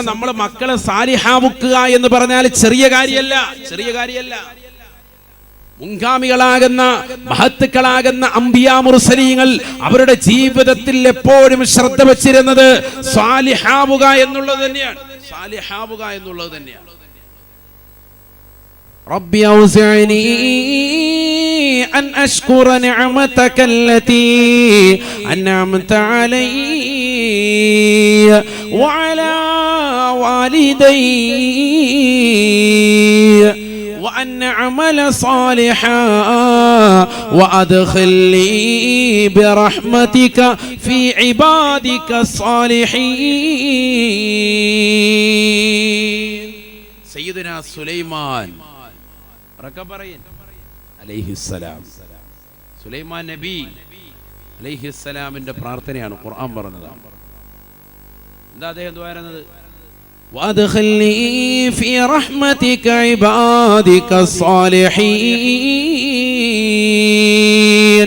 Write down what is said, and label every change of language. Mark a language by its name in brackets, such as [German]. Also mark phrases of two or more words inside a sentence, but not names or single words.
[Malayalam] നമ്മൾ മക്കളെ സാലിഹാവുക്കുക എന്ന് പറഞ്ഞാൽ ചെറിയ കാര്യമല്ല, ചെറിയ കാര്യമല്ല. മുൻഗാമികളാകുന്ന മഹത്തുക്കളാകുന്ന അംബിയാ മുർസലീങ്ങൾ അവരുടെ ജീവിതത്തിൽ എപ്പോഴും ശ്രദ്ധ വെച്ചിരുന്നത് സാലിഹാവുക എന്നുള്ളത് തന്നെയാണ്. സാലിഹാവുക എന്നുള്ളത് തന്നെയാണ്. [Arabic] ربي أوزعني أن أشكر نعمتك التي أنعمت علي وعلى والدي وأن أعمل صالحا وأدخلني برحمتك في عبادك الصالحين. [Malayalam] سيدنا സുലൈമാൻ അലൈഹിസ്സലാം, സുലൈമാൻ നബി അലൈഹിസ്സലാമിന്റെ പ്രാർത്ഥനയാണ് ഖുർആൻ പറഞ്ഞത്. എന്താ അദ്ദേഹം ദുആ [Arabic] وأدخلني في رحمتك عبادك صالحين.